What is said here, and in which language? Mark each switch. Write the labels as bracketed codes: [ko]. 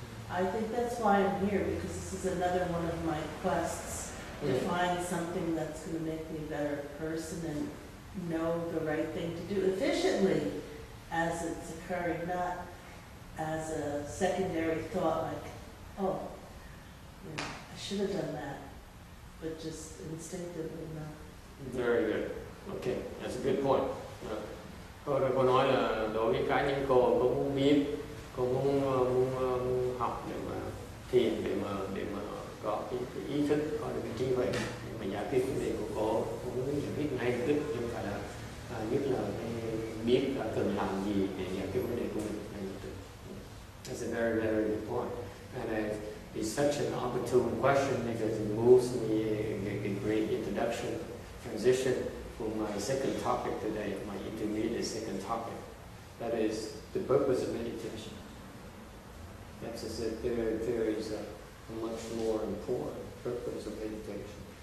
[en] I think that's why I'm here, because this is another one of my quests to find something that's going to make me a better person and know the right thing to do efficiently as it's occurring, not as a secondary thought like, I should have done that, but just instinctively know. Very good. Okay, that's a good point. [vi] Cô nói là đối với cá nhân cô muốn biết, cô muốn học để mà thiền, để mà có cái ý thức, có được cái trí huệ để mà giải quyết vấn đề của cô muốn giải quyết ngay lập tức, chứ không phải là nhất là biết là cần làm gì để giải quyết vấn đề của mình ngay lập tức. [en] That's a very, very good point. And it's such an opportune question because it moves me a great introduction, transition for my second topic today, my intermediate second topic. That is the purpose of meditation. That's there is a much more important purpose of meditation.